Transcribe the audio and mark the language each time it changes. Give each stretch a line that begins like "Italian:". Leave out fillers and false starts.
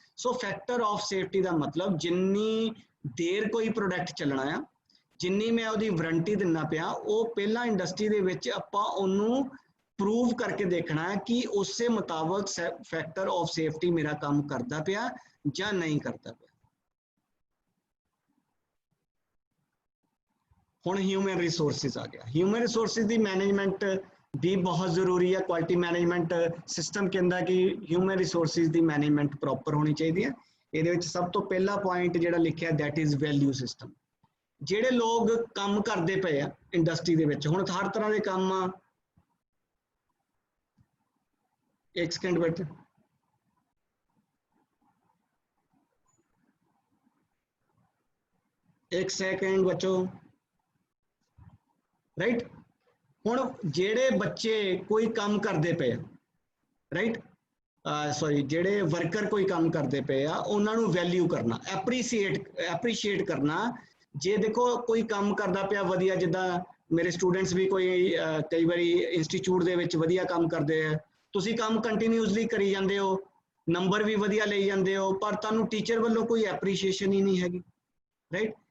Punjabi: So factor of safety ਦਾ ਮਤਲਬ ਜਿੰਨੀ ਦੇਰ ਕੋਈ ਪ੍ਰੋਡਕਟ ਚੱਲਣਾ ਆ, ਜਿੰਨੀ ਮੈਂ ਉਹਦੀ ਵਾਰੰਟੀ ਦਿੰਦਾ ਪਿਆ, ਉਹ ਪਹਿਲਾਂ ਇੰਡਸਟਰੀ ਦੇ ਵਿੱਚ ਆਪਾਂ ਉਹਨੂੰ ਪ੍ਰੂਵ ਕਰਕੇ ਦੇਖਣਾ ਹੈ ਕਿ ਉਸੇ ਮੁਤਾਬਕ ਫੈਕਟਰ ਆਫ ਸੇਫਟੀ ਮੇਰਾ ਕੰਮ ਕਰਦਾ ਪਿਆ ਜਾਂ ਨਹੀਂ ਕਰਦਾ ਪਿਆ। ਹੁਣ ਹਿਊਮਨ ਰਿਸੋਰਸਿਸ ਆ ਗਿਆ। ਹਿਊਮਨ ਰਿਸੋਰਸਿਸ ਦੀ ਮੈਨੇਜਮੈਂਟ
Hindi: भी बहुत जरूरी है। क्वालिटी मैनेजमेंट सिस्टम कहता कि ह्यूमन रिसोर्सिस की मैनेजमेंट प्रॉपर होनी चाहिए। ये सब तो पहला पॉइंट जो लिखा
English: That is value system.
Punjabi: जेडे लोग काम करते पे इंडस्ट्री दे विच, हुण हर तरह के काम, एक सेकंड बैठे, एक सेकंड बच्चों, राइट। ਹੁਣ ਜਿਹੜੇ ਬੱਚੇ ਕੋਈ ਕੰਮ ਕਰਦੇ ਪਏ, ਰਾਈਟ, ਸੌਰੀ, ਜਿਹੜੇ ਵਰਕਰ ਕੋਈ ਕੰਮ ਕਰਦੇ ਪਏ ਆ, ਉਹਨਾਂ ਨੂੰ ਵੈਲਿਊ ਕਰਨਾ, ਐਪਰੀਸ਼ੀਏਟ ਕਰਨਾ। ਜੇ ਦੇਖੋ ਕੋਈ ਕੰਮ ਕਰਦਾ ਪਿਆ ਵਧੀਆ, ਜਿੱਦਾਂ ਮੇਰੇ ਸਟੂਡੈਂਟਸ ਵੀ ਕੋਈ ਕਈ ਵਾਰੀ ਇੰਸਟੀਚਿਊਟ ਦੇ ਵਿੱਚ ਵਧੀਆ ਕੰਮ ਕਰਦੇ ਆ, ਤੁਸੀਂ ਕੰਮ ਕੰਟੀਨਿਊਸਲੀ ਕਰੀ ਜਾਂਦੇ ਹੋ, ਨੰਬਰ ਵੀ ਵਧੀਆ ਲਈ ਜਾਂਦੇ ਹੋ, ਪਰ ਤੁਹਾਨੂੰ ਟੀਚਰ ਵੱਲੋਂ ਕੋਈ ਐਪਰੀਸ਼ੀਏਸ਼ਨ ਹੀ ਨਹੀਂ ਹੈਗੀ, ਰਾਈਟ।